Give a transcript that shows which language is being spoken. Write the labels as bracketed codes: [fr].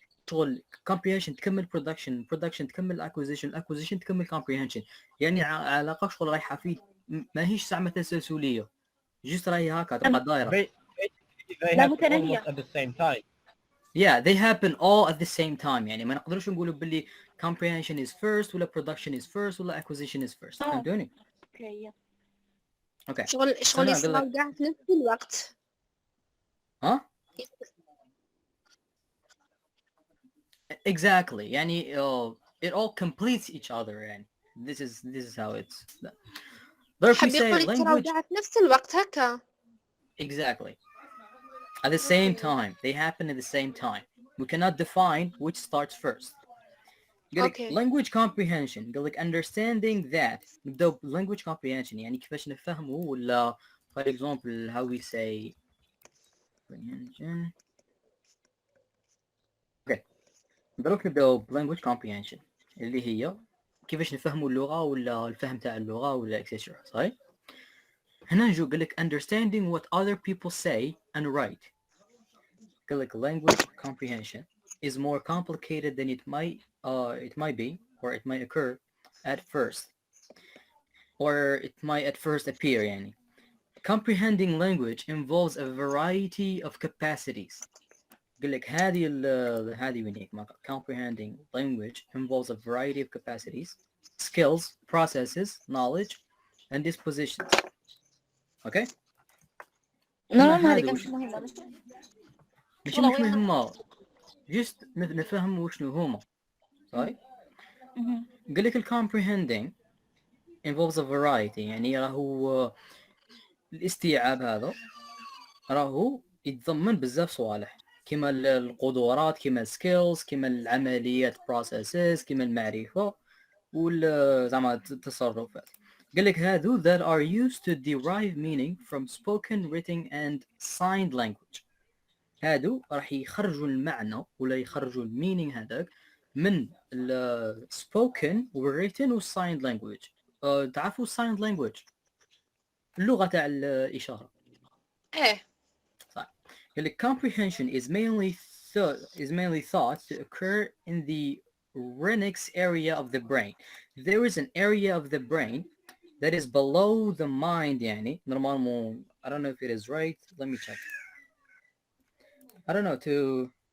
[ar] شغل comprehension تكمل production تكمل acquisition تكمل comprehension. يعني علاقة شغل رايحة فيه ما هيش زعما تسلسلية. just راهي هكا تبقى دايرة. [en] They happen almost at the same time. Yeah, they happen all at the same time. [ar] يعني ما نقدرش نقولوا باللي [en] comprehension is first ولا production is first ولا acquisition is first. [ar] فهمتوني؟ [en] Okay. [ar] شغل يصير كاع في نفس الوقت. ها؟ [en] Exactly. يعني it all completes each other. يعني this is how it's. But if we [ar] حاب [en] say [ar] يقول يتراو [en] language, [ar] في نفس الوقت هكا. [en] exactly, at the same time, they happen at the same time. We cannot define which starts first. Okay. language comprehension قال لك understanding that نبدأ language comprehension [ar] يعني كيفاش نفهمه ولا [en] for example how we say comprehension. [ar] okay دروك نبدأ language comprehension اللي هي كيفاش نفهموا اللغة ولا الفهم تاع اللغة ولا etc. صحيح؟ هنا نجو قال لك [en] understanding what other people say and write. قال لك language comprehension is more complicated than it might be or it might occur at first or it might at first appear يعني. Comprehending language involves a variety of capacities. [ar] قال لك هذه ونيك [en] comprehending language involves a variety of capacities, skills, processes, knowledge, and dispositions. Okay? [ar] نعم هذه هذا كانت وش مهمة مش والله وين هما just نفهم وشنو هما صحيح؟ قال لك comprehending involves a variety يعني راهو الاستيعاب هذا راهو يتضمن بزاف صوالح كما القدرات كما skills كما العمليات processes كما المعرفة زعما التصرفات. قال لك هذو [en] that are used to derive meaning from spoken, written and signed language. [ar] هادو راح يخرجوا المعنى ولا يخرجوا المينينغ هذاك من ال spoken written و signed language. تعرفوا signed language اللغة تاع الإشارة. ايه. صح. [en] قال لك comprehension is mainly thought to occur in the Renix area of the brain. There is an area of the brain that is below the mind يعني normalement. I don't know if it is right. Let me check. I don't know to.